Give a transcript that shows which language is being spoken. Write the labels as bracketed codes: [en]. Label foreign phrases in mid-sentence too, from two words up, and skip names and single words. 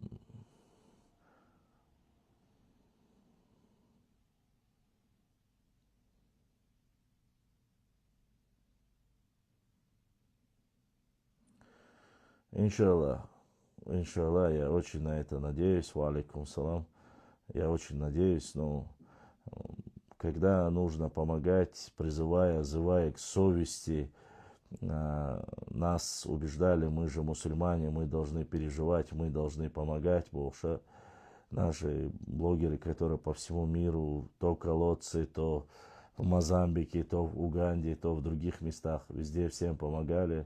[ru] Иншаллах, я очень на это надеюсь. [ar] وعليكم السلام. [ru] Я очень надеюсь, но когда нужно помогать, призывая, взывая к совести, нас убеждали, мы же мусульмане, мы должны переживать, мы должны помогать. Боже, наши блогеры, которые по всему миру, то колодцы, то в Мозамбике, то в Уганде, то в других местах, везде всем помогали.